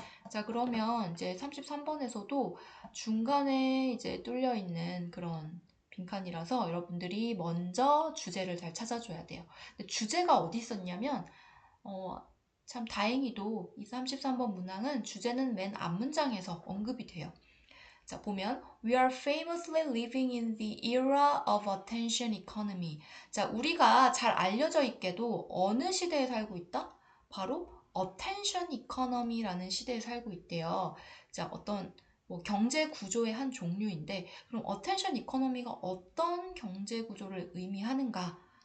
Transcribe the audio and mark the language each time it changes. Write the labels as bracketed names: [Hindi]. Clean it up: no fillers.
[Korean] 자, 그러면 이제 33번에서도 중간에 이제 뚫려 있는 그런 빈칸이라서 여러분들이 먼저 주제를 잘 찾아줘야 돼요. 근데 주제가 어디 있었냐면 참 다행히도 이 33번 문항은 주제는 맨 앞문장에서 언급이 돼요. 자, 보면 [English] We are famously living in the era of attention economy. [Korean] 자, 우리가 잘 알려져 있게도 어느 시대에 살고 있다? 바로 attention economy라는 시대에 살고 있대요. 자, 어떤 뭐 경제 구조의 한 종류인데 그럼 attention economy가 어떤 경제 구조를 의미하는가?